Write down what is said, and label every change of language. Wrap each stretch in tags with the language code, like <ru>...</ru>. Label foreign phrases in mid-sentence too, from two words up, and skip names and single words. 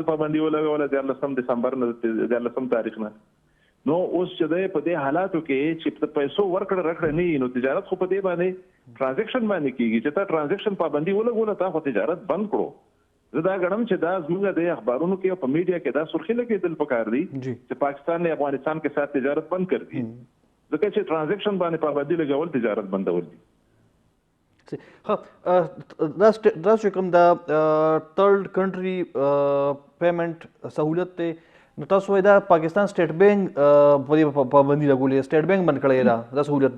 <ps>په باندې ولا 13 دسمبر نه 13 تاریخ نه نو اوس چې د په دې حالاتو کې چې پیسو ورکړه رکړه نه نو تجارت خو په دې باندې ټرانزیکشن باندې کیږي چې تا ټرانزیکشن پابندي ولګوله تا خو تجارت بند کړو زه دا غواړم چې دا زموږ د اخبارونو کې او په میډیا کې دا سرخی لګېدل پکار دي چې</ps> <ur>پاکستان نے افغانستان کے ساتھ تجارت بند کر دی</ur> <ps>ځکه چې ټرانزیکشن باندې پابندي لګول تجارت بندول دي دا چې کوم دا</ps> <en>third country payment</en> <ps>سہولت ته نو تاسو دا پاکستان سټیټ بینک په پابندي لګولې سټیټ بینک بند کړی دا سہولت</ps>